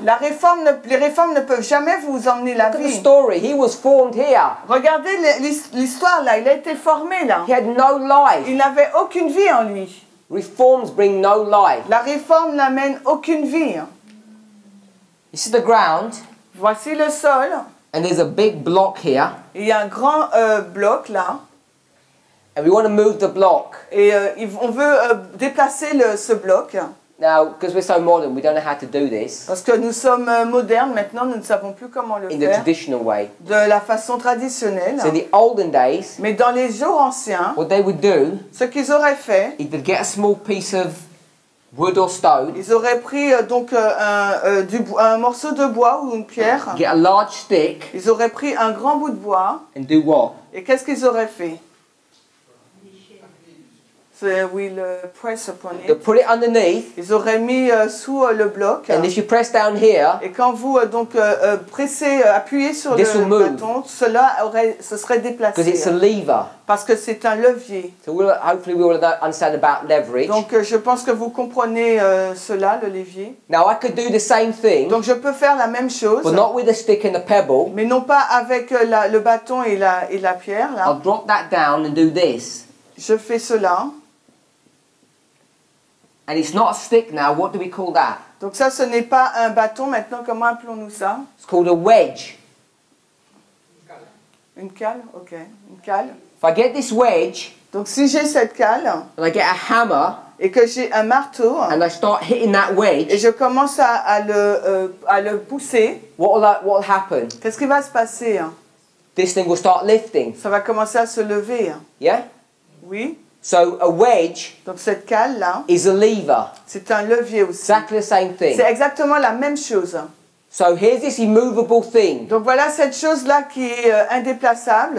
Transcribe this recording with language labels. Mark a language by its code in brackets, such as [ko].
[fr] Les réformes ne peuvent jamais vous emmener la [en] Look at the [fr] vie. [en] story. He was formed here. [fr] Regardez l'histoire là, il a été formé là. [en] He had no life. [fr] Il n'avait aucune vie en lui. [en] Reforms bring no life. [fr] La réforme n'amène aucune vie. [en] This is the ground, [fr] Voici le sol. [en] and there's a big block here, [fr] Il y a un grand bloc là. [en] and we want to move the block. [fr] Et on veut déplacer ce bloc. [en] Now, because we're so modern, we don't know how to do this [fr] Parce que nous sommes modernes maintenant, nous ne savons plus comment le [en] in the [fr] faire [en] traditional way. [fr] de la façon traditionnelle. [en] So in the olden days, [fr] Mais dans les jours anciens, [en] what they would do [fr] ce qu'ils auraient fait, [en] is they'd get a small piece of wood or stone, [fr] ils auraient pris donc un morceau de bois ou une pierre. [en] get a large stick, [fr] Ils auraient pris un grand bout de bois. [en] and do what? [fr] Et qu'est-ce qu'ils auraient fait? [en] They will press upon They'll it. put it underneath, [fr] Ils auraient mis sous le bloc. [en] and if you press down here, [fr] Et quand vous pressez, appuyez sur [en] This will [fr] le [en] move. [fr] bâton, se serait [en] because it's a [fr] déplacé. [en] lever. [fr] Parce que c'est un levier. [en] So hopefully we will understand about leverage. [fr] Donc je pense que vous comprenez cela, le levier. [en] Now I could do the same thing, [fr] Donc je peux faire la même chose, [en] but not with a stick and a pebble. [fr] mais non pas avec le bâton et la pierre. Là. [en] I'll drop that down and do this. [fr] Je fais cela. [en] And it's not a stick now. What do we call that? [fr] Donc ça, ce n'est pas un bâton. Maintenant, comment appelons-nous ça? [en] It's called a wedge. [fr] Une cale? Ok, une cale. [en] If I get this wedge [fr] Donc si j'ai cette cale [en] and I get a hammer [fr] et que j'ai un marteau [en] and I start hitting that [fr] et [en] wedge, [fr] je commence à le pousser, [en] what will happen? [fr] qu'est-ce qui va se passer? [en] This thing will start lifting. [fr] Ça va commencer à se lever. [en] Yeah? [fr] Oui. [en] So a wedge [fr] Donc cette cale-là, [en] is a lever. [fr] c'est un levier aussi. [en] Exactly the same thing. [fr] C'est exactement la même chose. [en] So here's this immovable thing. [fr] Donc voilà cette chose-là qui est indéplaçable.